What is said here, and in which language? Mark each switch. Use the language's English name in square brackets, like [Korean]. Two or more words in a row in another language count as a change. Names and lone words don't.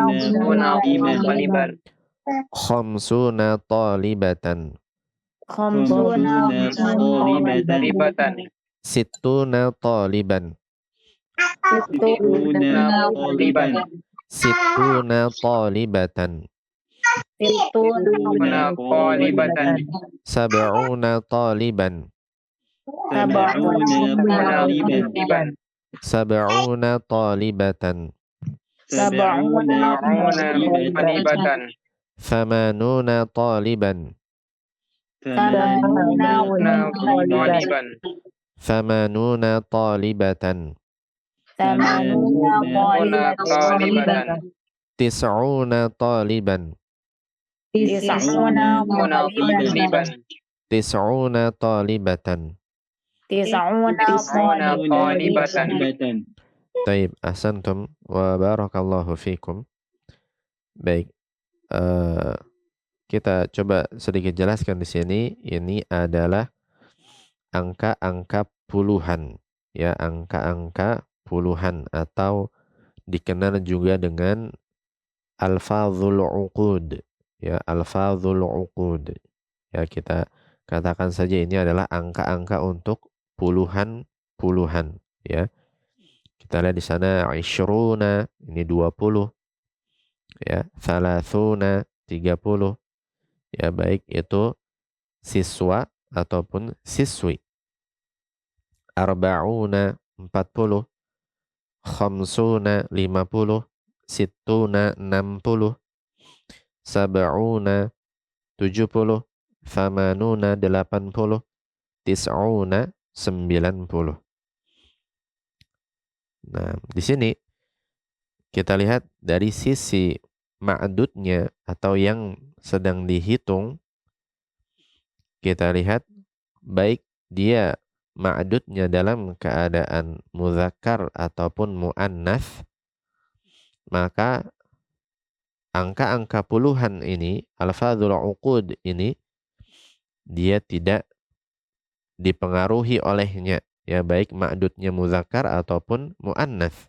[Arabic] طالبا خمسون طالبةً, خمسون طالبةً طالبة ستون طالباً, ستون طالباً ستون طالبةً, هنا طالبة سبعون طالباً, سبعون طالباً طالبا سبعون طالبةً, sab'una طالبة talibatan ثمانون طالباً, ثمانون طالباً طالبا ثمانون طالبةً, هنا طالبة تسعون طالباً, tis'una هنا طالبا تسعون طالبةً. تسعون طالبة talibatan. طيب، أحسنتم وبارك الله فيكم. [Indonesian] Baik, kita coba sedikit jelaskan di sini. Ini adalah angka-angka puluhan, ya, angka-angka puluhan atau dikenal juga dengan [Arabic] ألفاظ العقود, [Indonesian] ya, [Arabic] ألفاظ العقود. [Indonesian] Ya, kita katakan saja ini adalah angka-angka untuk puluhan, ya. Kita lihat di sana isyruna, ini 20, ya, thalathuna, 30, ya, baik itu siswa ataupun siswi. Arba'una, 40, khamsuna, 50, sittuna, 60, sab'una, 70, thamanuna, 80, tis'una, 90. Nah, di sini kita lihat dari sisi ma'dudnya atau yang sedang dihitung, kita lihat baik dia ma'dudnya dalam keadaan muzakkar ataupun muannats, maka angka-angka puluhan ini, [Arabic] ألفاظ العقود [Indonesian] ini, dia tidak dipengaruhi olehnya, ya, baik ma'dudnya muzakkar ataupun muannats.